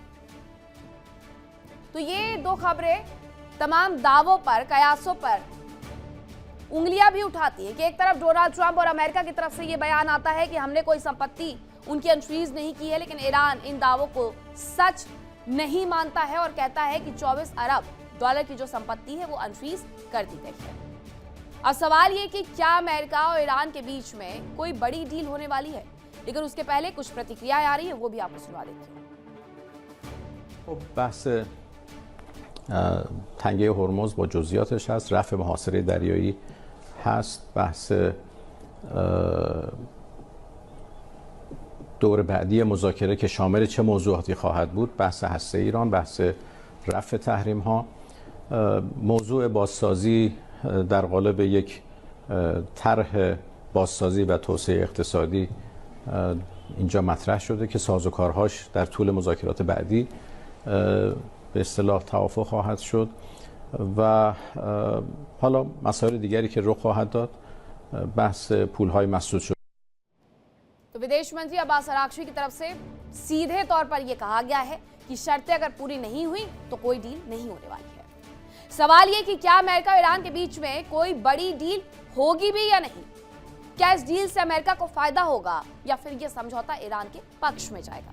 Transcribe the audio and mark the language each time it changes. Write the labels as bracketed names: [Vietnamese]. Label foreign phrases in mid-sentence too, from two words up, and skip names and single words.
[Hindi] तो ये दो खबरें तमाम दावों पर, कयासों पर उंगलियां भी उठाती है कि एक तरफ डोनाल्ड ट्रंप और अमेरिका की तरफ से ये बयान आता है कि हमने कोई संपत्ति उनकी अनफ्रीज नहीं की है, लेकिन ईरान इन दावों को सच नहीं मानता है और कहता है कि 24 अरब डॉलर की जो संपत्ति है वो अनफ्रीज कर दी गई है। अब सवाल ये कि क्या अमेरिका और ईरान के बीच में कोई बड़ी डील होने वाली है, लेकिन उसके पहले कुछ प्रतिक्रियाएं आ रही है, वो भी आपको सुना देती हूँ। [Persian] بحث تنگه هرمز با جزئیاتش هست، رفع محاصره دریایی هست، بحث دور بعدی مذاکره که شامل چه موضوعاتی خواهد بود، بحث هسته ایران، بحث رفع تحریم ها، موضوع بازسازی در قالب یک طرح بازسازی و توسعه اقتصادی اینجا مطرح شده که سازوکارهاش در طول مذاکرات بعدی به اصطلاح توافق خواهد شد و حالا مسائل دیگری که رخ خواهد داد، بحث پولهای مسدود شده. [Hindi] तो विदेश मंत्री अब्बास अराक्ची की तरफ से सीधे तौर पर यह कहा गया है कि शर्तें अगर पूरी नहीं हुई तो कोई डील नहीं होने वाली है। सवाल यह कि क्या अमेरिका और ईरान के बीच में कोई बड़ी डील होगी भी या नहीं? क्या इस डील से अमेरिका को फायदा होगा या फिर यह समझौता ईरान के पक्ष में जाएगा?